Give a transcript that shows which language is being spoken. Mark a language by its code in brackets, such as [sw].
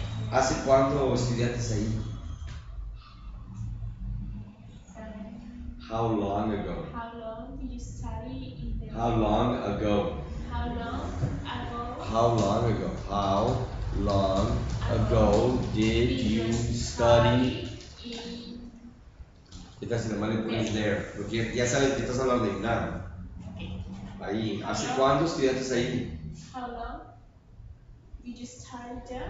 [es] ¿Hace cuánto estudiaste ahí? [en] How long ago? How long did you study in the How long ago? How long ago? How long ago? How long ago did you study? In [es] ¿Qué tal si nomás le pones [en] there? [es] Porque ya sabes que estás hablando de UNAM. Ahí. ¿Hace cuánto estudiaste ahí? [en] how long did you study there?